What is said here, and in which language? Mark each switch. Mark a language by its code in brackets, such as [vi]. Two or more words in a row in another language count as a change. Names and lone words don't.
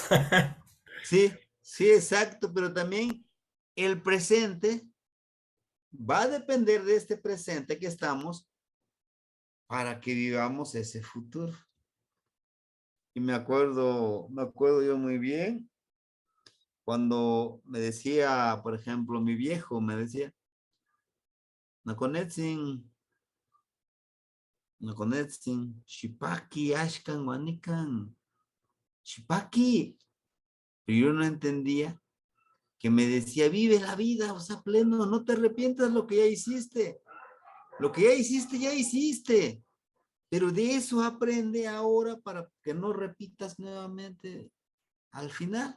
[es] Sí, sí, exacto, pero también el presente va a depender de este presente que estamos para que vivamos ese futuro. Y me acuerdo yo muy bien cuando me decía, por ejemplo, mi viejo me decía, no conecten, no conecten, [nah] shipaki, ashkan, wanikan, shipaki. [es] Pero yo no entendía que me decía, vive la vida, o sea, pleno, no te arrepientas lo que ya hiciste. Lo que ya hiciste, ya hiciste. Pero de eso aprende ahora para que no repitas nuevamente al final.